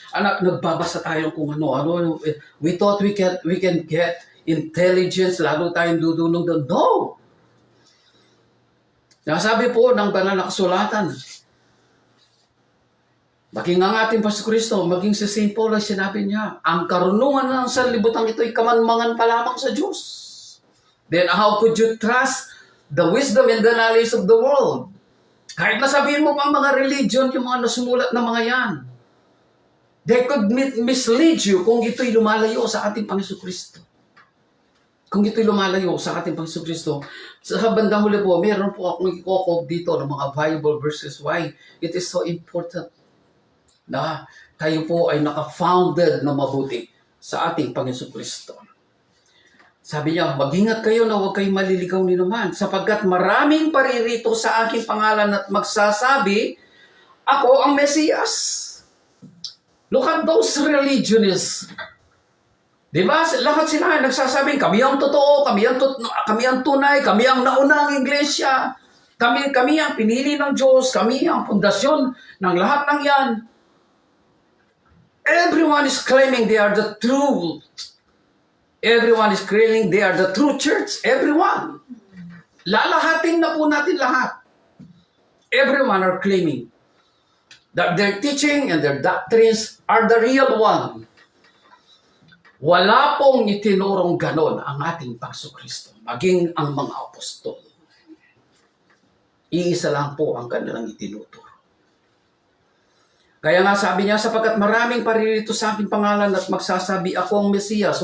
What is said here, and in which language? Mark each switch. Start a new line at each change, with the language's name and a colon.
Filipino: Nagbabasa tayo kung ano.
English: We thought we can get intelligence,
Filipino: lalo tayong dudunong doon.
English: No!
Filipino: Nasabi po ng banal na kasulatan, maging ang ating Pastor Kristo, maging si St. Paul ay sinabi niya, ang karunungan ng sanlibutan ito ay kamanmangan pa lamang sa Diyos.
English: Then how could you trust the wisdom and the knowledge of the world?
Filipino: Kahit nasabihin mo pa ang mga religion, yung mga nasumulat na mga yan,
English: they could mislead you
Filipino: kung ito'y lumalayo sa ating Panginoon Kristo. Kung ito'y lumalayo sa ating Panginoon Kristo, sa bandang huli po, meron po akong ikokog dito ng mga Bible verses
English: why it is so important
Filipino: na tayo po ay naka-founded na mabuti sa ating Panginoon Kristo. Sabi niya, mag-ingat kayo na huwag kayong maliligaw ni naman, sapagkat maraming paririto sa aking pangalan at magsasabi, ako ang Mesiyas.
English: Look at those religionists.
Filipino: Diba? Lahat sila nagsasabing, kami ang totoo, kami ang tunay, kami ang naunang iglesia, kami ang pinili ng Diyos, kami ang pundasyon ng lahat ng yan.
English: Everyone is claiming they are the true. Everyone is claiming they are the true church. Everyone.
Filipino: Lalahatin na po natin lahat.
English: Everyone are claiming that their teaching and their doctrines are the real one.
Filipino: Wala pong itinurong ganon ang ating Panginoon Kristo, maging ang mga apostol. Iisa lang po ang kanilang itinuturo. Kaya nga sabi niya, sapagkat maraming paririto sa aking pangalan at magsasabi, ako ang Mesiyas.